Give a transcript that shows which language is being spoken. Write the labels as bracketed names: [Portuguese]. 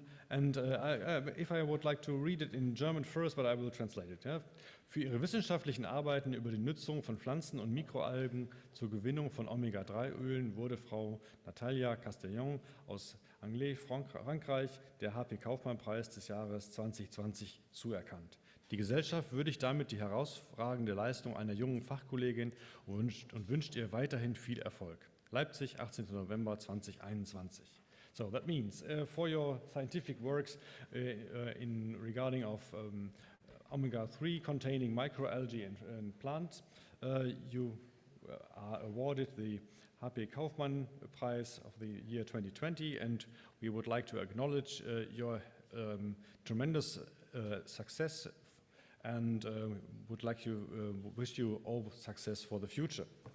[English] If I would like to read it in German first, but I will translate it. Yeah? [German] Für ihre wissenschaftlichen Arbeiten über die Nutzung von Pflanzen und Mikroalgen zur Gewinnung von Omega-3-Ölen wurde Frau Natalia Castejón aus Angers, Frankreich, der HP Kaufmann-Preis des Jahres 2020 zuerkannt. Die Gesellschaft würdigt damit die herausragende Leistung einer jungen Fachkollegin und wünscht ihr weiterhin viel Erfolg. Leipzig, 18. November 2021. [English] So that means for your scientific works in regarding of omega-3 containing microalgae and plants, you are awarded the HP Kaufmann-Preis of the year 2020, and we would like to acknowledge your tremendous success, and would like to wish you all success for the future.